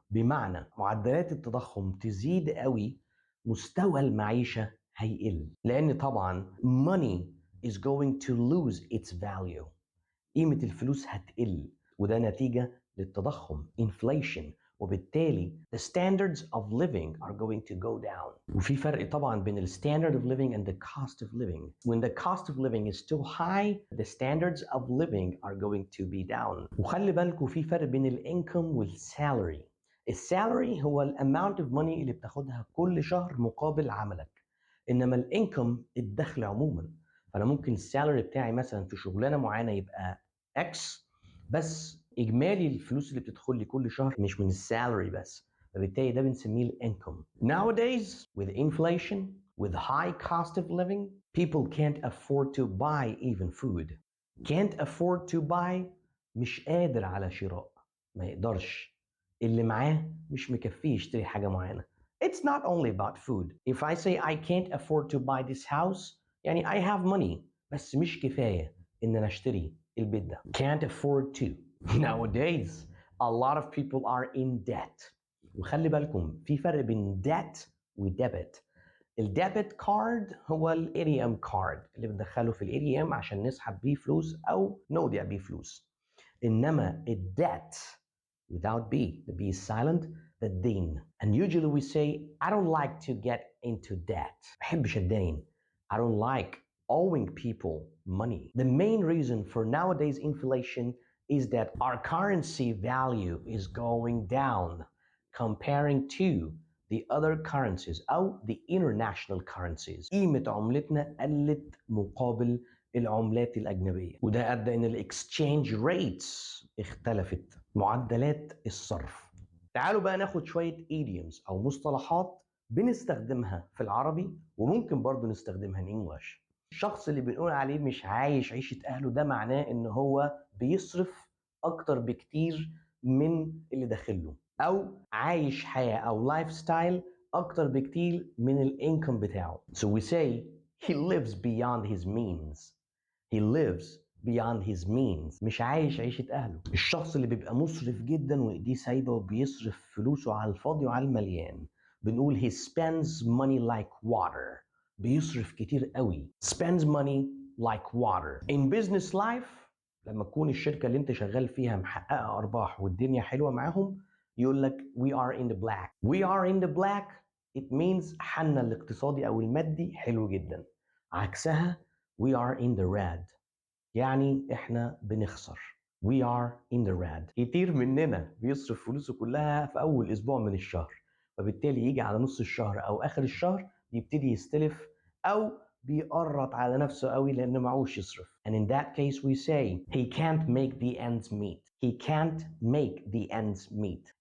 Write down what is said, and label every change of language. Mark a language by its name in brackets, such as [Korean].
[Arabic] بمعنى معدلات التضخم تزيد قوي مستوى المعيشة هيقل لأن طبعا [English] money is going to lose its value. [Arabic] قيمة الفلوس هتقل وده نتيجة للتضخم inflation وبالتالي [English] the standards of living are going to go down. [Arabic] وفي فرق طبعا بين ال [English] standard of living and the cost of living. When the cost of living is too high the standards of living are going to be down. [Arabic] وخلي بالكوا في فرق بين ال income وال salary. السالري هو ال amount of money اللي بتاخدها كل شهر مقابل عملك، انما ال income الدخل عموما. فانا ممكن السالري بتاعي مثلا في شغلانه معينه يبقى X بس اجمالي الفلوس اللي بتدخل لي كل شهر مش من السالري بس، فبالتالي ده بنسميه الانكم. [English] Nowadays with inflation with high cost of living people can't afford to buy even food. [Arabic] can't afford to buy مش قادر على شراء، ما يقدرش، اللي معاه مش مكفيه يشتري حاجة معينة. [English] It's not only about food. If I say I can't afford to buy this house يعني I have money [Arabic] بس مش كفاية إن أنا أشتري البيت ده. [English] Can't afford to. Nowadays a lot of people are in debt. [Arabic] وخلي بالكم في فرق بين debt و debit. الديبت كارد هو الاي تي ام كارد اللي بندخله في الاي تي ام عشان نسحب بيه فلوس او نودع بيه فلوس. انما الديت [English] without B, the B is silent, the الدين. And usually we say I don't like to get into debt. [Arabic] ما بحبش الدين. [English] I don't like owing people money. The main reason for nowadays inflation is that our currency value is going down comparing to the other currencies أو the international currencies. [Arabic] قيمة عملتنا قلت مقابل العملات الأجنبية وده أدى إن الاكسشينج ريتس اختلفت، معدلات الصرف. تعالوا بقى ناخد شوية idioms أو مصطلحات بنستخدمها في العربي وممكن برضو نستخدمها in English. الشخص اللي بنقول عليه مش عايش عيشة أهله ده معناه إن هو بيصرف أكتر بكتير من اللي داخله أو عايش حياة أو لايف ستايل أكتر بكتير من الانكم بتاعه. [English] So we say he lives beyond his means. He lives beyond his means. [Arabic] مش عايش عيشة أهله. الشخص اللي بيبقى مسرف جدا وإيديه سايبة وبيصرف فلوسه على الفاضي وعلى المليان بنقول [English] he spends money like water. [Arabic] بيصرف كتير قوي. [English] Spends money like water. [Arabic] In business life لما تكون الشركة اللي انت شغال فيها محققة أرباح والدنيا حلوة معاهم يقول لك [English] we are in the black. We are in the black it means [Arabic] حالنا الاقتصادي أو المادي حلو جدا. عكسها [English] we are in the red [Arabic] يعني احنا بنخسر. [English] We are in the red. [Arabic] كتير مننا بيصرف فلوسه كلها في أول أسبوع من الشهر فبالتالي يجي على نص الشهر أو آخر الشهر يبتدي يستلف أو بيقرط على نفسه قوي لأنه معوش يصرف. [English] And in that case we say he can't make the ends meet. He can't make the ends meet.